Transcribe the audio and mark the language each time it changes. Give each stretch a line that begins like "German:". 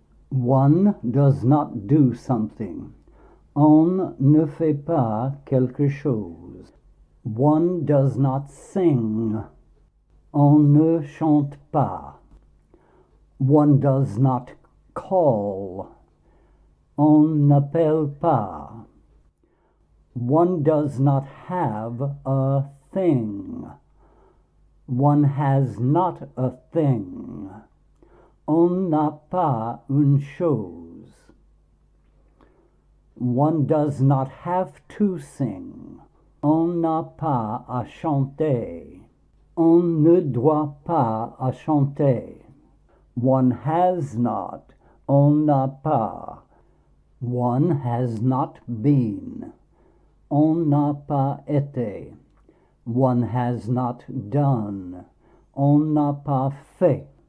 English: One does not do something.
French: On ne fait pas quelque chose.
English: One does not sing.
French: On ne chante pas.
English: One does not call.
French: On n'appelle pas.
English: One does not have a thing. One has not a thing.
French: On n'a pas une chose.
English: One does not have to sing.
French: On n'a pas à chanter. On ne doit pas à chanter.
English: One has not.
French: On n'a pas.
English: One has not been.
French: On n'a pas été.
English: One has not done.
French: On n'a pas fait.